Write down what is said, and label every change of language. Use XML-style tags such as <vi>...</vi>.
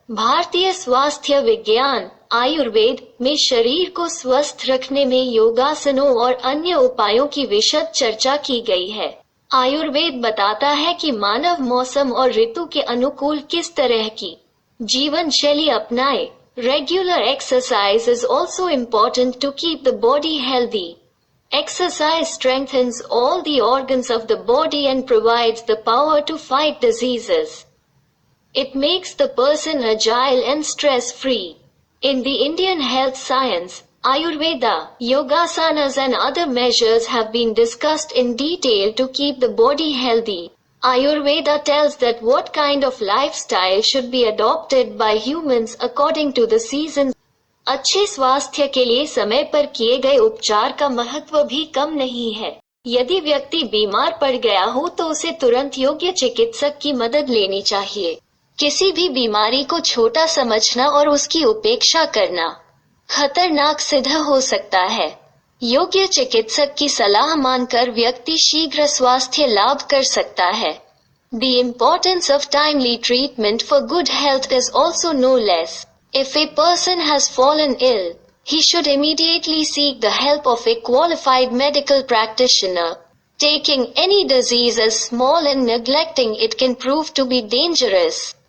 <hi>भारतीय स्वास्थ्य विज्ञान आयुर्वेद में शरीर को स्वस्थ रखने में योगासनों और अन्य उपायों की विशद चर्चा की गई है। आयुर्वेद बताता है कि मानव मौसम और ऋतु के अनुकूल किस तरह की जीवन शैली अपनाए।</hi> <en>Regular exercise is also important to keep the body healthy. Exercise strengthens all the organs of the body and provides the power to fight diseases. It makes the person agile and stress-free. In the Indian health science, Ayurveda, yogasanas and other measures have been discussed in detail to keep the body healthy. Ayurveda tells that what kind of lifestyle should be adopted by humans according to the seasons.</en> <hi>अच्छे स्वास्थ्य के लिए समय पर किए गए उपचार का महत्व भी कम नहीं है। यदि व्यक्ति बीमार पड़ गया हो तो उसे तुरंत योग्य चिकित्सक की मदद लेनी चाहिए। किसी भी बीमारी को छोटा समझना और उसकी उपेक्षा करना खतरनाक सिद्ध हो सकता है। योग्य चिकित्सक की सलाह मानकर व्यक्ति शीघ्र स्वास्थ्य लाभ कर सकता है।</hi> <en>The importance of timely treatment for good health is also no less. If a person has fallen ill, he should immediately seek the help of a qualified medical practitioner. Taking any disease as small and neglecting it can prove to be dangerous.</en>